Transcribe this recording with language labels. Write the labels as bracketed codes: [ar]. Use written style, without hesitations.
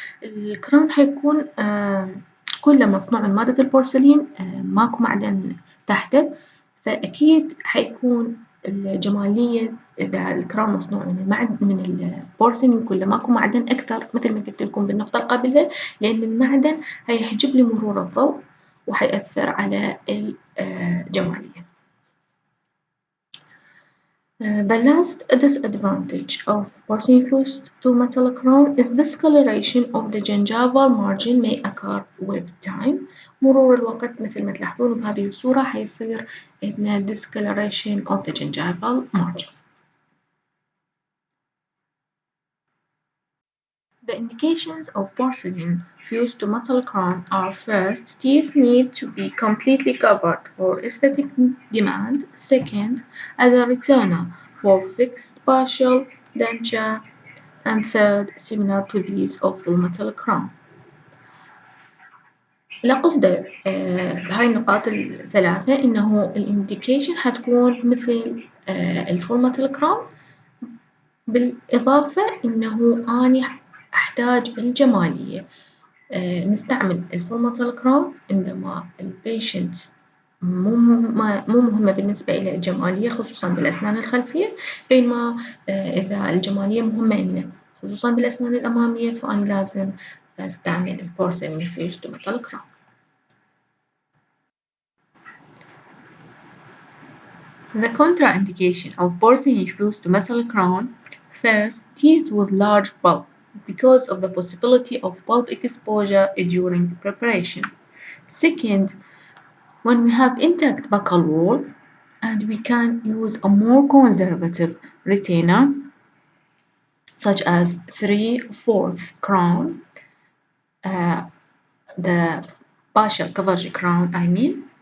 [ar] الكراون حيكون كله مصنوع من مادة البورسلين، ماكو معدن تحته، فأكيد حيكون الجمالية إذا الكراون مصنوع من البورسلين كله ماكو معدن أكثر، مثل ما قلت لكم بالنقطة القبلها، لأن المعدن هيحجب لي مرور الضوء وحيأثر على الجمالية. [en] The last disadvantage of porcelain fused to metal crown is discoloration of the gingival margin may occur with time. [ar] مرور الوقت مثل ما تلاحظون بهذه الصورة حيصير عندنا [en] discoloration of the gingival margin. The indications of porcelain fused to metal crown are first, teeth need to be completely covered for aesthetic demand. Second, as a retainer for fixed partial denture. And third, similar to these of full metal crown. [ar] القصد هاي النقاط الثلاثة إنه الإنديكيشن حتكون مثل الفول metal crown، بالإضافة إنه أني أحتاج الجمالية. نستعمل الفول metal crown عندما البيشنت مو مهمة بالنسبة إلى الجمالية خصوصًا بالأسنان الخلفية، بينما إذا الجمالية مهمة إلنا خصوصًا بالأسنان الأمامية فأني لازم أستعمل البورسلين infused metal crown. [en] The contraindication of porcelain infused metal crown: first, teeth with large pulp because of the possibility of pulp exposure during preparation. Second, when we have intact buccal wall and we can use a more conservative retainer such as 3/4 crown, the partial coverage crown I mean.